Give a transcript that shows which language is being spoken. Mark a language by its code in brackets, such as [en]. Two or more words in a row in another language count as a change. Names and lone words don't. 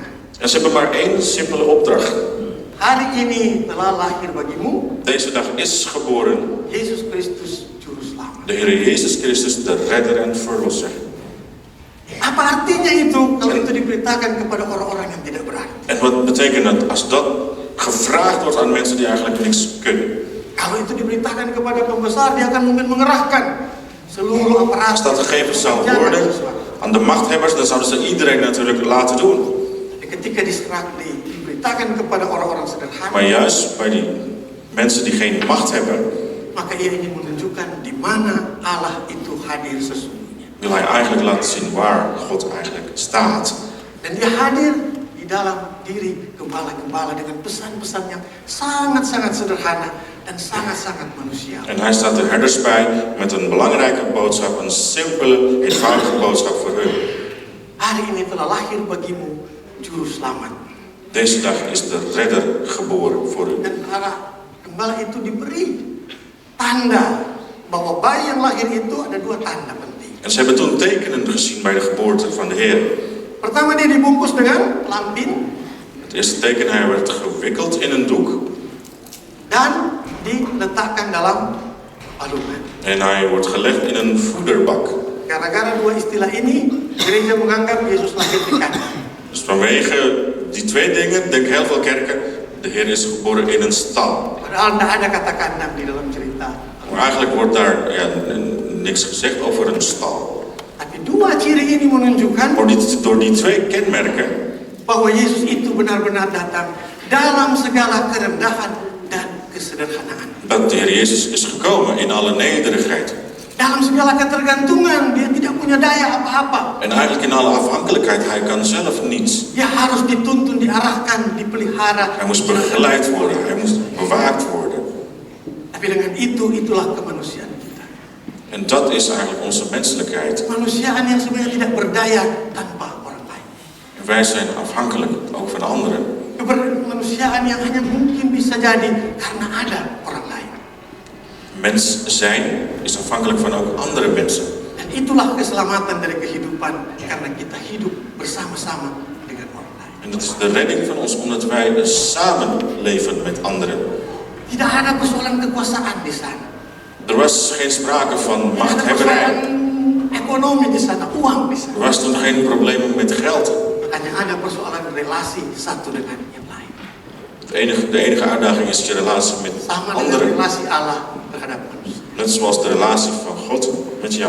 [nl] En ze hebben maar één simpele opdracht. [id] Hari ini telah lahir bagimu [nl] Deze dag is geboren [id] Yesus Kristus Juru Selamat. [nl] de Heer Jezus Christus, de redder en verlosser. [id] Apa artinya itu kalau itu diberitakan kepada orang-orang yang tidak berarti? [nl] En wat betekent dat als dat gevraagd wordt aan mensen die eigenlijk niks kunnen? [id] Kalau itu diberitakan kepada pembesar, dia akan mungkin mengerahkan seluruh aparat. [nl] Als dat gegeven zou worden aan de machthebbers, dan zouden ze iedereen natuurlijk laten doen. [id] Tapi ketika diberitakan kepada orang-orang sederhana, [nl] Maar juist bij die mensen die geen macht hebben, [id] maka ia ingin menunjukkan di mana Allah itu hadir sesungguhnya. [nl] wil hij eigenlijk laten zien waar God eigenlijk staat. [id] Dan dia hadir di dalam diri gembala-gembala dengan pesan-pesan yang sangat-sangat sederhana dan sangat-sangat manusiawi. [nl] En hij staat de herders bij met een belangrijke boodschap, een simpele, eenvoudige boodschap voor hun. [id] hari ini telah lahir bagimu juru selamat. [nl] Deze dag is de redder geboren voor u. [id] Dan para gembala itu diberi tanda bahwa bayi yang lahir itu ada 2 tanda penting. [nl] En ze hebben toen tekenen gezien bij de geboorte van de Heer. [id] Pertama, dia dibungkus dengan lampin [nl] Het eerste teken, hij werd gewikkeld in een doek. [id] dan diletakkan dalam palungan. [nl] En hij wordt gelegd in een voederbak. [id] Gara-gara 2 istilah ini, gereja menganggap Yesus lahir di kandang. [nl] Dus vanwege die 2 dingen denken heel veel kerken, de Heer is geboren in een stal. [id] Padahal tidak ada kata kandang di dalam cerita. [nl] Maar eigenlijk wordt daar niks gezegd over een stal. [id] Tapi 2 ciri ini menunjukkan [nl] Door die 2 kenmerken [id] bahwa Yesus itu benar-benar datang dalam segala kerendahan dan kesederhanaan. [nl] dat de Heer Jezus is gekomen in alle nederigheid. [id] Dalam segala ketergantungan, dia tidak punya daya apa-apa. [nl] En eigenlijk in alle afhankelijkheid, hij kan zelf niets. [id] Dia harus dituntun, diarahkan, dipelihara. [nl] Hij moest begeleid worden, hij moest bewaakt worden. [id] Tapi dengan itulah kemanusiaan kita. [nl] En dat is eigenlijk onze menselijkheid. [id] Kemanusiaan yang sebenarnya tidak berdaya tanpa orang lain. [nl] En wij zijn afhankelijk ook van anderen. [id] Kemanusiaan yang hanya mungkin bisa jadi karena ada orang lain. [nl] Mens zijn is afhankelijk van ook andere mensen. [id] Dan itulah keselamatan dari kehidupan karena kita hidup bersama-sama dengan orang lain. [nl] En dat is de redding van ons omdat wij samen leven met anderen. [id] Tidak ada persoalan kekuasaan di sana. [nl] Er was geen sprake van [id] Tidak ada [nl] machthebberij. [id] persoalan ekonomi di sana, uang di sana. [nl] Er was toen geen problemen met geld. [id] Hanya ada persoalan relasi satu dengan yang lain. [nl] De enige uitdaging is je relatie met [id] Sama dengan [nl] anderen. [id] relasi Allah terhadap manusia. [nl] Net zoals de relatie van God met jou.